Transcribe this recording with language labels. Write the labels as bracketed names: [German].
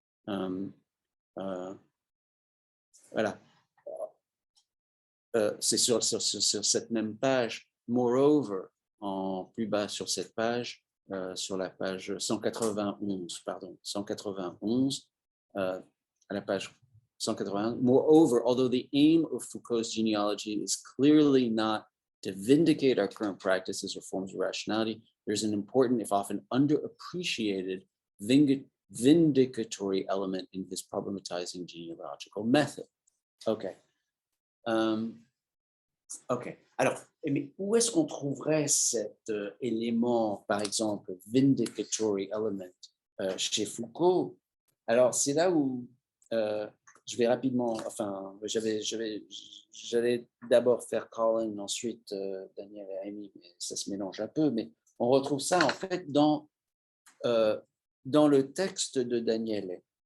[French] Voilà. C'est sur cette même page. Moreover, en plus bas sur cette page, sur la page 191, pardon, 191, à la page 181. [English] Moreover, although the aim of Foucault's genealogy is clearly not to vindicate our current practices or forms of rationality, there's an important, if often underappreciated, vindicatory element in his problematizing genealogical method. Okay. OK. [French] Alors, mais où est-ce qu'on trouverait cet élément, par exemple, vindicatory element chez Foucault? Alors, c'est là où je vais rapidement, enfin, j'allais d'abord faire Colin, ensuite Daniel et Amy, mais ça se mélange un peu, mais on retrouve ça en fait dans le texte de Daniel.